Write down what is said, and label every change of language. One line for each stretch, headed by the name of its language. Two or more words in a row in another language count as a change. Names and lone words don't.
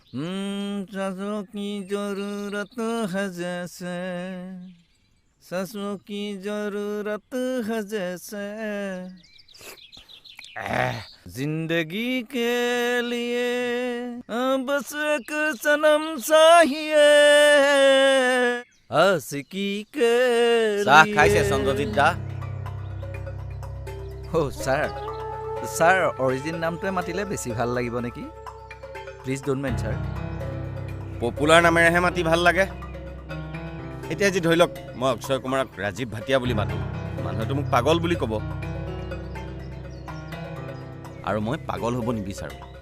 Hindi: सासों की जरूरत है जैसे सासों की जरूरत है जैसे जिंदगी के लिए बस एक सनम चाहिए आशिकी के
Assamese: চাহ
Hindi: लिए
Assamese: খাইছে চন্দ্ৰজিৎ দা স্যার অরিজিন নামটোৱে মাতিলে বেছি ভাল লাগিব নেকি
English: please don't mind sir
Assamese: পপুলাৰ নামেৰেহে মাতি ভাল লাগে এতিয়া যি ধৰি লওক মই অক্ষয় কুমাৰক ৰাজীৱ ভাটিয়া বুলি মাতো মানুহেতো মোক পাগল বুলি ক'ব আৰু মই পাগল হ'ব নিবিচাৰোঁ